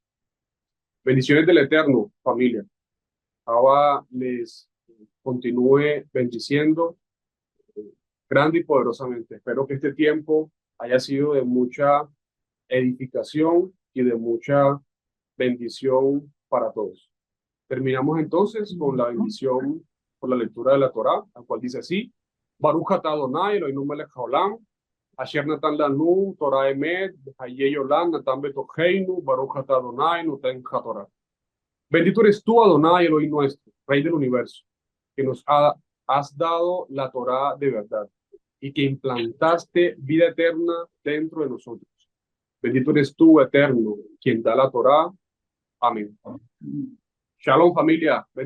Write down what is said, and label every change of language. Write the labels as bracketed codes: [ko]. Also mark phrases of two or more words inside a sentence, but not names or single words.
[es] Bendiciones del Eterno, familia. Ahora les continúe bendiciendo grande y poderosamente. Espero que este tiempo haya sido de mucha edificación y de mucha bendición para todos. Terminamos entonces con la bendición por la lectura de la Torá, la cual dice así: [he] ברוך אתה אדני אלהינו מלך העולם אשר נתן לנו תורת אמת חיי עולם נטע בתוכנו ברוך אתה אדני נותן התורה. [es] Bendito eres tú, Adonai, Elohim nuestro, Rey del universo, que has dado la Torá de verdad y que implantaste vida eterna dentro de nosotros. Bendito eres tú, Eterno, quien da la Torá. Amén. Shalom, familia.